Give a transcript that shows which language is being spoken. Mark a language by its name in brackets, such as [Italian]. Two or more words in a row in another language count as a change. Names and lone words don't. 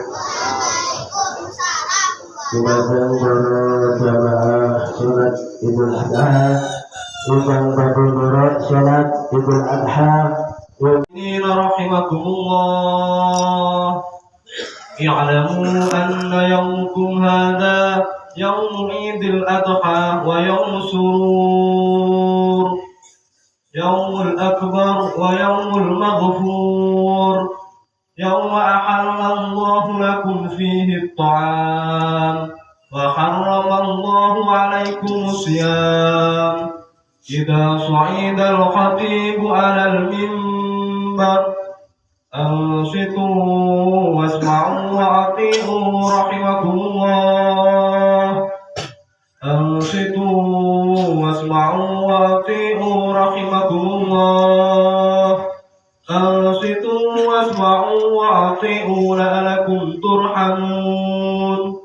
[Javanese] Dumateng para jamaah salat Idul Adha ingkang badhe nurut salat Idul Adha rahimakumullah. [Arabic] اعلموا أن يومكم هذا يوم عيد الأضحى ويوم سرور، يوم الأكبر ويوم المغفور، يوم أحل الله لكم فيه الطعام وحرم الله عليكم الصيام. إذا صعد الخطيب على المنبر أنصتوا واسمعوا وأطيعوا رحمكم الله. أنصتوا واسمعوا وأطيعوا رحمكم الله. أنصتوا واسمعوا وأطيعوا لعلكم ترحمون.